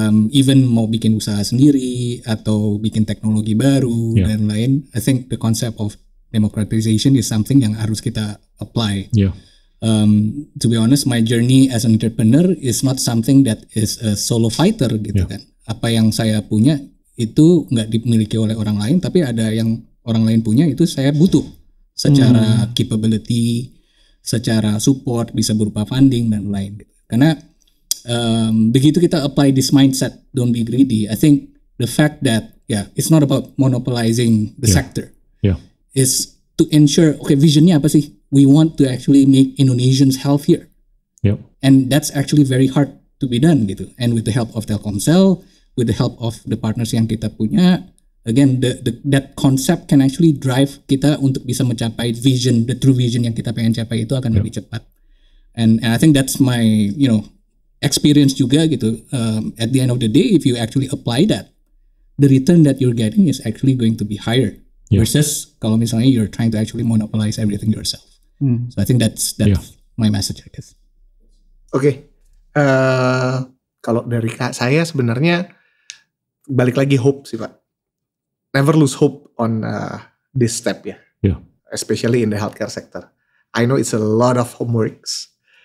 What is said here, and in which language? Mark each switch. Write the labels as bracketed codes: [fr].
[id] Even mau bikin usaha sendiri atau bikin teknologi baru dan lain, [en] I think the concept of democratization is something [id] yang harus kita apply. [en] To be honest, my journey as an entrepreneur is not something that is a solo fighter [id] gitu kan. Apa yang saya punya itu nggak dimiliki oleh orang lain, tapi ada yang orang lain punya itu saya butuh secara capability, secara support, bisa berupa funding dan lain. Karena begitu kita [en] apply this mindset, don't be greedy, I think the fact that it's not about monopolizing the sector, is to ensure, okay, [id] visionnya apa sih? [en] We want to actually make Indonesians healthier, and that's actually very hard to be done gitu. And with the help of Telkomsel, with the help of the partners [id] yang kita punya, [en] again that concept can actually drive [id] kita untuk bisa mencapai [en] vision, the true vision [id] yang kita pengen capai itu akan lebih cepat. [en] And I think that's my experience [id] juga gitu. [en] At the end of the day, if you actually apply that, the return that you're getting is actually going to be higher versus [id] kalau misalnya [en] you're trying to actually monopolize everything yourself. So I think that's my message, I guess. [id] Oke. Kalau dari saya sebenarnya balik lagi hope sih Pak. [en] Never lose hope on this step ya. Especially in the healthcare sector. I know it's a lot of homeworks.